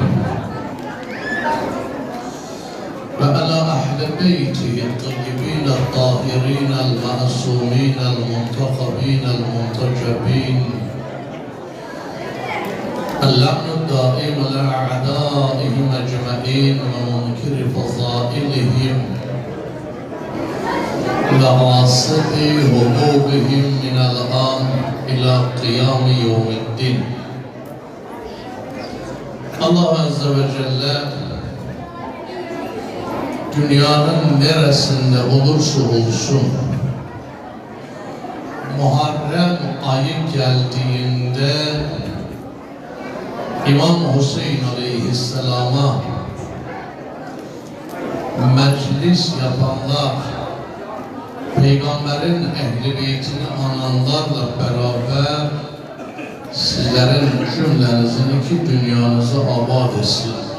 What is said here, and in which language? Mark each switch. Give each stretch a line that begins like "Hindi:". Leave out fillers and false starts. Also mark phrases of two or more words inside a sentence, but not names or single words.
Arabic: وعلى أهل بيته الطيبين الطاهرين المعصومين المنتخبين المنتجبين اللعن الدائم لأعدائهم أجمعين ومنكر فضائلهم لغاصب همومهم من الآن إلى قيام يوم الدين.
Turkish: Allah Azze ve Celle dünyanın neresinde olursa olsun Muharrem ayı geldiğinde İmam Hüseyin Aleyhisselam'a meclis yapanlar, Peygamberin ehli beytini ananlarla beraber sizlerin cümlenizin iki dünyanızı abad etsin.